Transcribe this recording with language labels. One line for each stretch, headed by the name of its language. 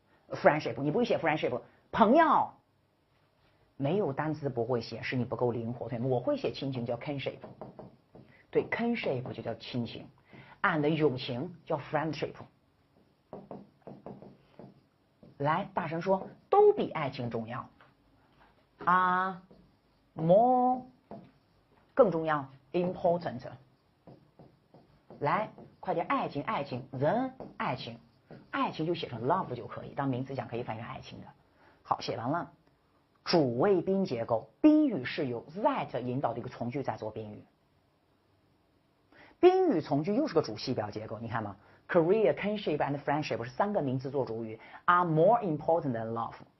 Chinese: Friendship 你不会写 friendship， 朋友没有单词不会写，是你不够灵活。对吗？我会写亲情叫 kinship， 对 kinship 就叫亲情 ，and 友情叫 friendship。来，大声说，都比爱情重要。 more 更重要 important。来，快点，爱情 than 爱情就写成 love 就可以，当名词讲可以翻译成爱情的。好，写完了。主谓宾结构，宾语是由 that 引导的一个从句在做宾语。宾语从句又是个主系表结构，你看吗 ？
English: Career, kinship and friendship
Chinese: 是三个名词做主语 ，
English: are more important than love。